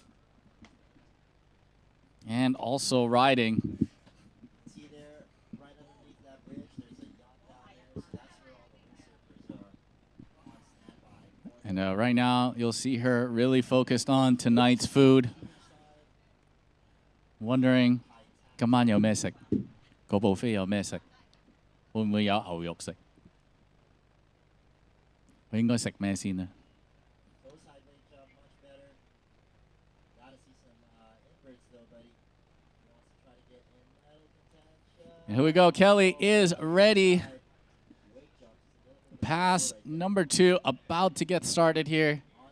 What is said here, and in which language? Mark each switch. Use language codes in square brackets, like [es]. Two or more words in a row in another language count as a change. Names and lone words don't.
[en] And also riding. And right now, you'll see her really focused on tonight's food. Wondering, [yue] 今晚有咩食? 個 buffet 有咩食? 會唔會有牛肉食? 佢應該食咩先呢? [en] And here we go. Kelly is ready. Pass number 2 about to get started here.